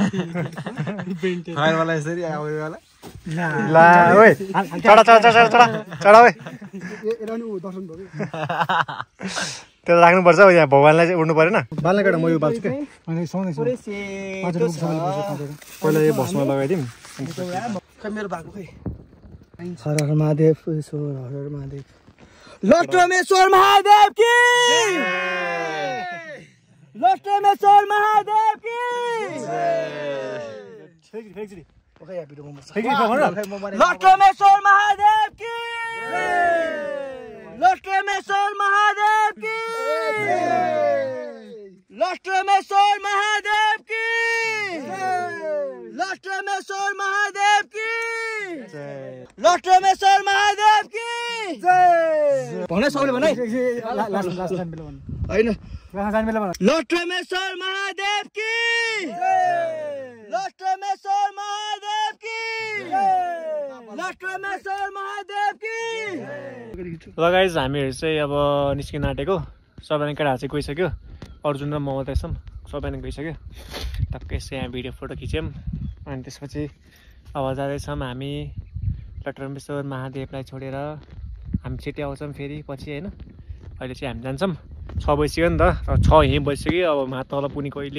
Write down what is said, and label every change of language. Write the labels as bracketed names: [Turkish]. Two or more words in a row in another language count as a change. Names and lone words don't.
[Nepali] ला ओए चढा त्यो राख्नुपर्छ यहाँ भगवान्लाई चाहिँ उड्नु परेन बाल्ने केटा म यो बाल्छु क्या पहिला यो भस्मा लगाइदिउँ [Hindi] हर हर महादेव हर हर महादेव लक्ष्मेश्वर महादेव की लक्ष्मेश्वर महादेव की लक्ष्मेश्वर महादेव की लक्ष्मेश्वर महादेव की लक्ष्मेश्वर महादेव की लक्ष्मेश्वर महादेव की लक्ष्मेश्वर महादेव की [Nepali] भन सबैले भन है हैन [Hindi] लक्ष्मेश्वर महादेव की लक्ष्मेश्वर महादेव की लक्ष्मेश्वर महादेव की [Nepali] ल गाइस हामीहरू चाहिँ अब निस्किन आँटेको सबैजना केटाहरू चाहिँ गइसक्यो अर्जुन र म मात्रै सबैजना गइसक्यो टक्कै यसो यहाँ भिडियो फोटो खिच्यौँ अनि त्यसपछि अब जाँदैछौँ हामी लक्ष्मेश्वर महादेवलाई छोडेर हामी छिट्टै आउँछौँ फेरि पछि होइन अहिले चाहिँ हामी जान्छौँ 6 बजिसक्यो नि त 6 यहीँ बजिसक्यो अब माथि तल पुग्ने कहिले